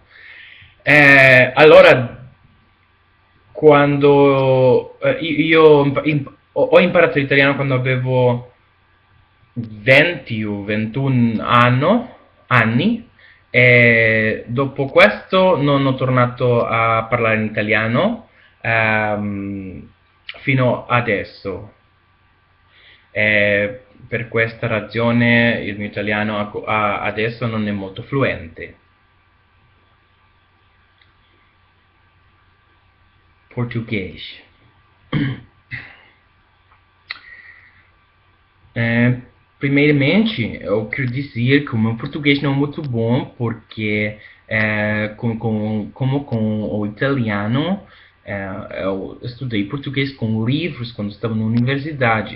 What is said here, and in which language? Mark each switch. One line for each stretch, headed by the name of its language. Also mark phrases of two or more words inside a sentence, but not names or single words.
Italian: Allora, quando io ho imparato l'italiano quando avevo 20 o 21 anni e dopo questo non ho tornato a parlare in italiano fino adesso. E per questa ragione il mio italiano adesso non è molto fluente.
Portuguese: Português. É, primeiramente, eu quero dizer que o meu português não é muito bom, porque, como com o italiano, eu estudei português com livros quando estava na universidade.